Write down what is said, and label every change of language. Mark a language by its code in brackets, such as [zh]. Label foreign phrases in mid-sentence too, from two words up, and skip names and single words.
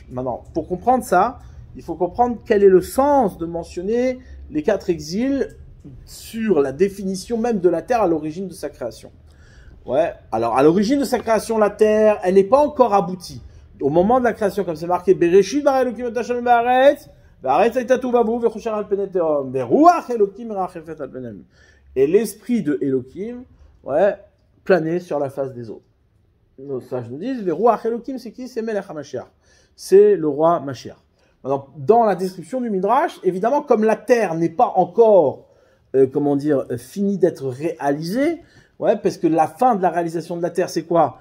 [fr] Maintenant, pour comprendre ça, il faut comprendre quel est le sens de mentionner les 4 exils sur la définition même de la terre à l'origine de sa création. Ouais, alors à l'origine de sa création, la terre, elle n'est pas encore aboutie. Au moment de la création, comme c'est marqué, [he] בראשית ברא אלוקים את השם והארץ, והארץ היתה תהו בהו וחושך על פני תהום, ורוח אלוקים מרחפת על פנים. [fr] Et l'esprit de Elokim, ouais, planait sur la face des eaux. Nos sages nous disent, [he] ורוח אלוקים, [fr] c'est qui? C'est [he] מלך המשיח. [fr] C'est le roi Mashiach. Maintenant, dans la description du Midrash, évidemment, comme la terre n'est pas encore, finie d'être réalisée, ouais, parce que la fin de la réalisation de la terre, c'est quoi?